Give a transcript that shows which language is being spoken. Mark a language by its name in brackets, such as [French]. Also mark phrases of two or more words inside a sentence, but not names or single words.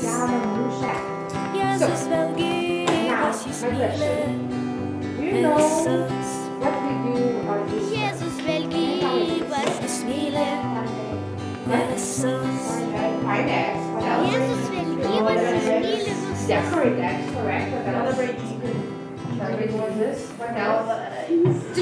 [Lithuanian] Jėzus vėl gyvas, jis myli visus. Jėzus vėl gyvas, jis myli visus. Jėzus vėl gyvas, jis myli visus. [English] Decorate, that's correct. Celebrate. Celebrate this. What else?